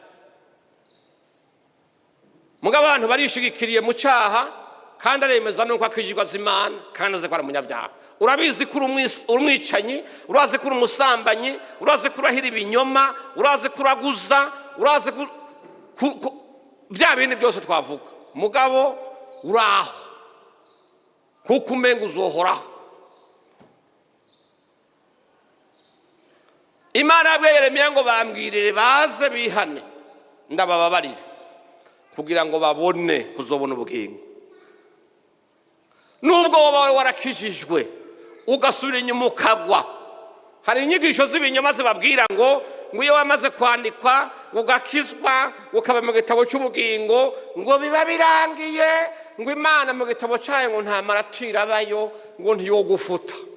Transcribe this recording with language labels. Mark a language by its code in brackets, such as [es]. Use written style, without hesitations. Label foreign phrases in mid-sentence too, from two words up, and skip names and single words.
[rn] Mugabo abantu barishigikiriye mu cyaha, kandi aremeza nuko akijigwa z'Imana, kandi aze ko ari umunyabyaha. Urabizi ko umwicanyi, urazi ko umusambanyi, urazi ko urahira ibinyoma, urazi ko uraguza, urazi bya bindi byose twavuga. Mugabo uraho kuko umenga uzohoraho. Imana yabwiye Yeremiya ngo bambwirire baze bihane ndabababarire kugira ngo babone kuzobona ubugingo. Nubwo wabawe warakijijwe ugasubira inyuma ukagwa, hari inyigisho z'ibinyoma zibabwira ngo iyo wamaze kwandikwa ugakizwa ukaba mu gitabo cy'ubugingo ngo biba birangiye, ngo Imana mu gitabo cyayo ngo nta maratira abayo, ngo ntiyogufuta.